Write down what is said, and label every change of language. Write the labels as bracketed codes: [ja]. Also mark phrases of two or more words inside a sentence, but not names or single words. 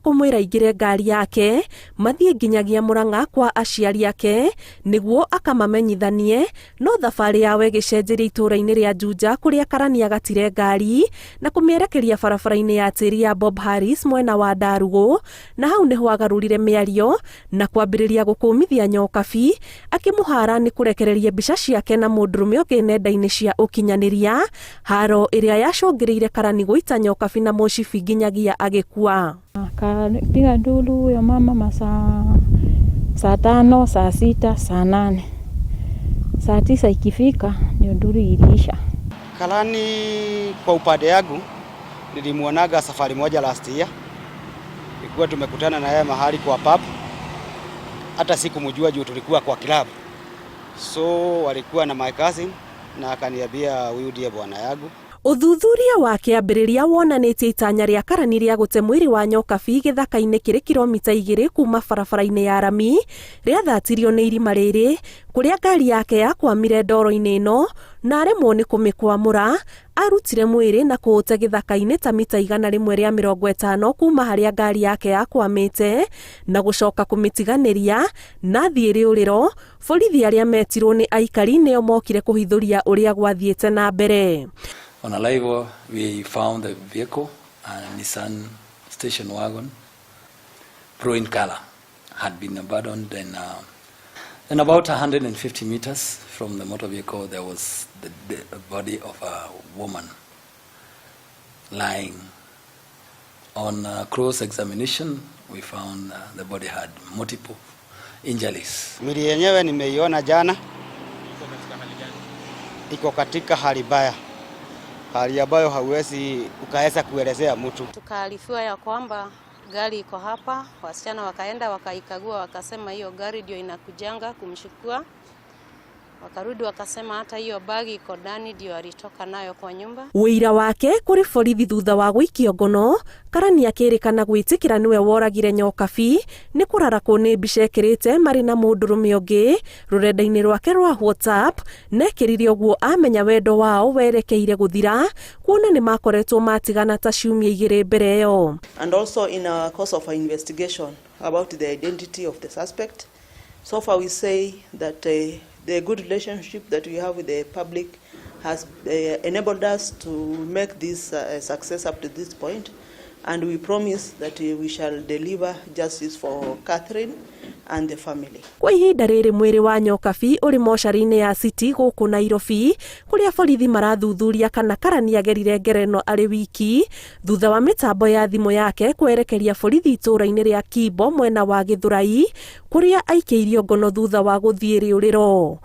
[ki] kumwira ingire ngari yake mathie nginyagia Murang'a kwa aciari ake niguo akamamenyithanie no thabari yawe gicenjeria itura-ini ria Juja kuria Karani agatire ngari na kumierekeria barabara-ini ya tiri ya Bob Harris mwena wa Ndarugu na hau niho agarurire miario na kwambiriria gukumithia Nyokabi akimuhara ni kurekereria mbica ciake na mundurume ungi nenda-ini cia ukinyaniria haro iria yacungiriire Karani guita Nyokabi na mucibi nginyagia agikua. [sw] Akapiga nduru ya mama masaa saa 5, saa 6, saa 8. Saa 9 ikifika ndio nduru iliisha. Karani kwa upande yangu nilimuonaga safari moja [en] last year. [sw] Ilikuwa tumekutana na yeye mahali kwa pub. Hata sikumjua juu tulikuwa kwa klabu. So walikuwa na [en] my cousin [sw] na akaniambia huyu ndiye bwana yangu. [ki] Uthuthuria wake ambiriria wonanitie itanya ria Karani ria gute mwiri wa Nyokabi githaka-ini kiri kilomita 2 kuma barabara-ini ya Rami ria thatirio ni irima riri kuria ngari yake yakwamire ndoro-ini ino na aremwo ni kumikwamura arutire mwiri na kuute githaka-ini ta mita 150 kuma haria ngari yake yakwamite na gucoka kumitiganiria na thiiri uriro borithi aria metirwo ni aikari nio mokire kuhithuria uria gwathiete na mbere. [en] On arrival, we found the vehicle, a Nissan station wagon, blue in color, had been abandoned. And about 150 meters from the motor vehicle, there was the body of a woman lying. On close examination, we found the body had multiple injuries. [sw] Mwili yenyewe nimeiona jana. Iko katika hali mbaya. Hali ambayo hauwezi ukaweza kuelezea mtu. Tukaarifiwa ya kwamba gari iko hapa, wasichana wakaenda wakaikagua wakasema hiyo gari ndio inakujanga kumshukua. Wakarudi wakasema hata hiyo bagi iko ndani ndio alitoka nayo kwa nyumba. [ki] Wira wake kuri borithi thutha wa guikio ngono Karani akirikana gwitikira niwe woragire Nyokabi ni kurarakwo ni mbica ekirite mari na mundurume ungi rurenda-ini rwake rwa WhatsApp nekirire uguo amenya wendo wao werekeire guthira kuona ni makoretwo matigana ta ciumia igiri mbere yo. [en] And also in a course of our investigation about the identity of the suspect, so far we say that the good relationship that we have with the public has enabled us to make this success up to this point, and we promise that we shall deliver justice for Catherine and the family. [ki] Kwa ihinda riri mwiri wa Nyokabi uri mochari-ini ya City guku Nairobi kuria borithi marathuthuria kana Karani agerire ngereno ari wiki thutha wa mitambo ya thimu yake kwerekeria borithi itura-ini ria Kimbo mwena wa Githurai kuria aikeirio ngono thutha wa guthie riuriro.